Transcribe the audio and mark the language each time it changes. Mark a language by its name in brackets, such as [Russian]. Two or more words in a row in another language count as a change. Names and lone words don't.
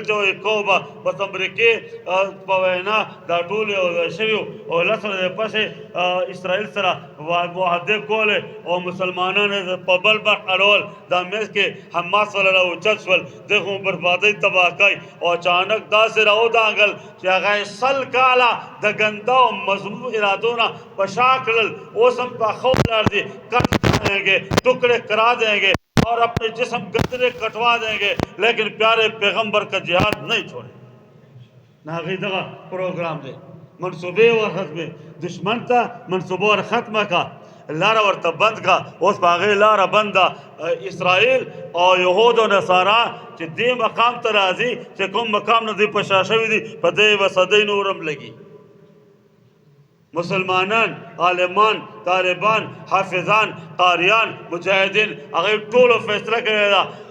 [Pashto] چې وایي کوو به بس امریکې په وینا دا ټول یو ځای شوي او لس ورځې پسې اسرائیل سره معاهدې کولې او مسلمانان په بل بخت اړول دا منځ کې حماس والا راوچت شول دغه بربادۍ تباه کوي او اچانک داسې راودانګل چې هغه سل کاله د ګنده او مذموم ارادو نه په شا کړل اوس هم په ښه ولاړ دي [Urdu] کٹ دیں گے ٹکڑے کرا دیں گے اور اپنے جسم گدرے کٹوا دیں گے لیکن پیارے پیغمبر کا جہاد نہیں چھوڑے نہ [Pashto] هغې دغه پروګرام دی منصوبې ورختمې دشمن ته منصوبه ور ختمه کا لاره ورته بند کا اوس په هغې لاره بنده اسرائیل او یهود او نصارا چې دې مقام ته راځي چې کوم مقام نه دوی په شا شوي دي په دې به صدۍ نور هم لګي مسلمانان عالمان طالبان حافظان قاریان مجاهدین هغې ټولو فیصله کړې ده